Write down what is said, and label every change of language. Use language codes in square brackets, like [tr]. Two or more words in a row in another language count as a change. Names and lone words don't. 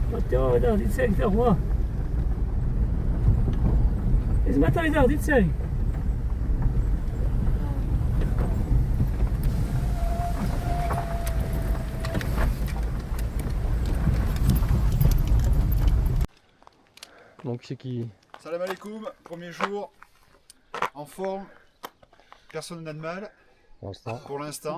[tr] Devam eder, gitsek gidelim ha. Hizmete gider, gitsek. [fr] Donc c'est qui? [ar] Salam alaikum, [fr] premier jour, en forme, personne n'a de mal, pour l'instant.